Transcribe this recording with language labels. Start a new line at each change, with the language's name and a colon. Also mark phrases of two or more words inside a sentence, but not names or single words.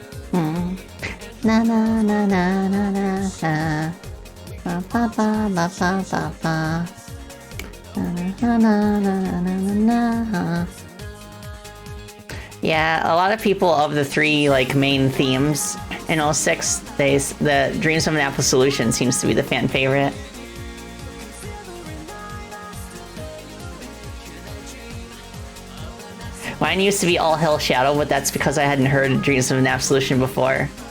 English: Na na na na na na na. Ba ba ba ba ba ba ba. Na na na na na na na. Yeah, a lot of people of the three like main themes in 06, the Dreams of an Apple Solution seems to be the fan favorite. Mine used to be All Hell Shadow, but that's because I hadn't heard Dreams of an Absolution before.